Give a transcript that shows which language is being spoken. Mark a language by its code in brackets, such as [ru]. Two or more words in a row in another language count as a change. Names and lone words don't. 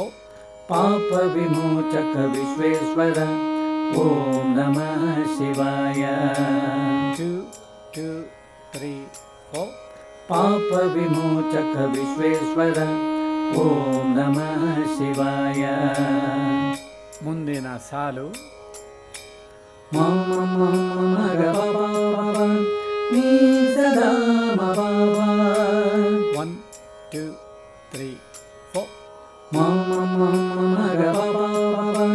[sa] ಪಾಪ ವಿಮೋಚಕ ವಿಶ್ವೇಶ್ವರ ಓಂ ನಮಃ ಶಿವಾಯ. [kn] 2 2 3 4. [sa] ಪಾಪ ವಿಮೋಚಕ ವಿಶ್ವೇಶ್ವರ ಓಂ ನಮಃ ಶಿವಾಯ. [kn] ಮುಂದಿನ ಸಾಲು ಮಮ ಮಮ ಮಗ ಬಾಬಾ ನೀ ಸದಾ ಬಾಬಾ. 1 2 3 4. ಮಮ ಮಮ ಮಗ ಬಾಬಾ